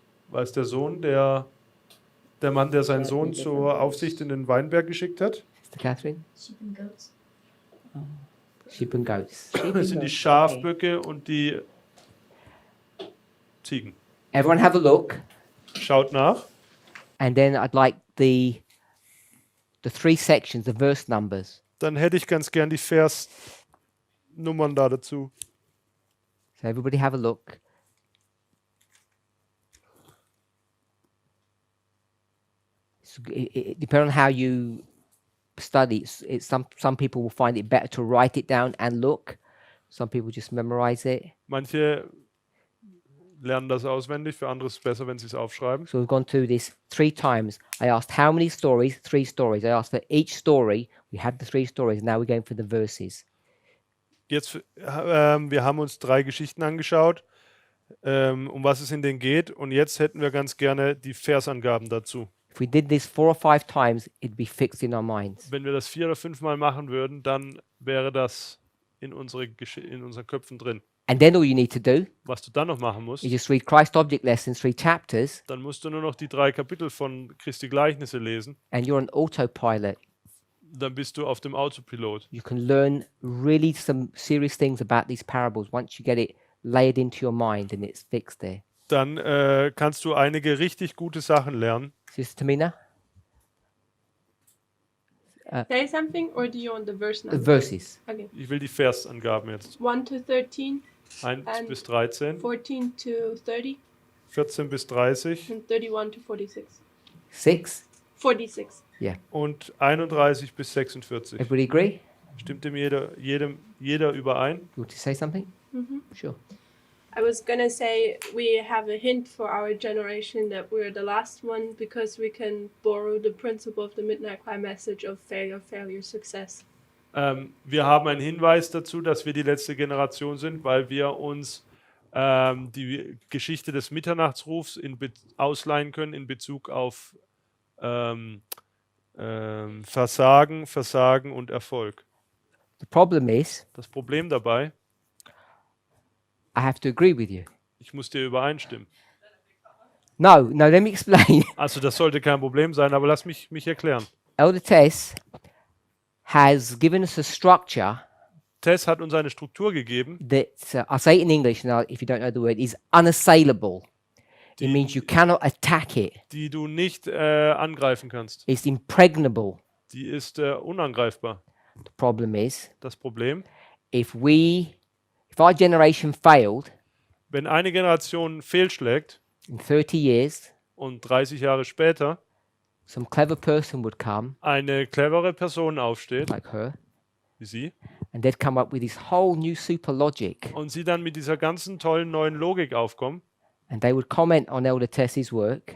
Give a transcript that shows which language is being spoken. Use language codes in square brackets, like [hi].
[de] War es der Sohn, der Mann, der seinen Sohn zur Aufsicht in den Weinberg geschickt hat? [en] Sister Catherine? Sheep and goats. Sheep and goats. [de] Das sind die Schafböcke und die Ziegen. [en] Everyone have a look. [de] Schaut nach. [en] And then I'd like the 3 sections, the verse numbers. [de] Dann hätte ich ganz gern die Versnummern da dazu. [en] So everybody have a look. It depends on how you study. Some people will find it better to write it down and look. Some people just memorize it. [de] Manche lernen das auswendig, für andere ist es besser, wenn sie es aufschreiben. [en] So we've gone through this 3 times. I asked how many stories? 3 stories. I asked for each story. We had the 3 stories. Now we're going for the verses. [de] Jetzt, wir haben uns 3 Geschichten angeschaut, um was es in denen geht. Und jetzt hätten wir ganz gerne die Versangaben dazu. [en] If we did this 4 or 5 times, it'd be fixed in our minds. [de] Wenn wir das 4 oder 5 Mal machen würden, dann wäre das in unseren Köpfen drin. [en] And then all you need to do [de] Was du dann noch machen musst, [en] is just read Christ Object Lessons, 3 chapters, [de] dann musst du nur noch die 3 Kapitel von Christi Gleichnisse lesen. [en] and you're on autopilot. [de] Dann bist du auf dem Autopilot. [en] You can learn really some serious things about these parables once you get it layered into your mind and it's fixed there. [de] Dann kannst du einige richtig gute Sachen lernen. [en] Sister Tamina? Say something, or do you want the verse The number? verses. Okay. [de] Ich will die Versangaben jetzt. [en] 1 to 13, 1 And- [de] bis 13, [en] 14 to 30, [de] 14 bis 30 [en] and 31 to 46. 6? 46. [de] und 31 bis 46. [en] Everybody agree? [de] Stimmt dem jeder überein? [en] You want to say something? Sure. I was gonna say we have a hint for our generation that we're the last one because we can borrow the principle of the Midnight Cry message of failure, failure, success. [de] Wir haben einen Hinweis dazu, dass wir die letzte Generation sind, weil wir uns die Geschichte des Mitternachtsrufs ausleihen können in Bezug auf Versagen, Versagen und Erfolg. [en] The problem is, [de] Das Problem dabei, [en] I have to agree with you. [de] ich muss dir übereinstimmen. [en] No, let me explain. [de] Also das sollte kein Problem sein, aber lass mich erklären. [en] Elder Tess has given us a structure [de] Tess hat uns eine Struktur gegeben, [en] that, I'll say it in English now if you don't know the word, is unassailable. It [de] Die- [en] means you cannot attack it. [de] die du nicht angreifen kannst. [en] It's impregnable. [de] Die ist unangreifbar. [en] The problem is, [de] Das Problem, [en] if our generation failed [de] wenn eine Generation fehlschlägt [en] in 30 years, [de] und 30 Jahre später [en] some clever person would come, [de] eine clevere Person aufsteht, [en] like her, [de] wie sie, [en] and they'd come up with this whole new super logic, [de] und sie dann mit dieser ganzen tollen neuen Logik aufkommen [en] and they would comment on Elder Tess's work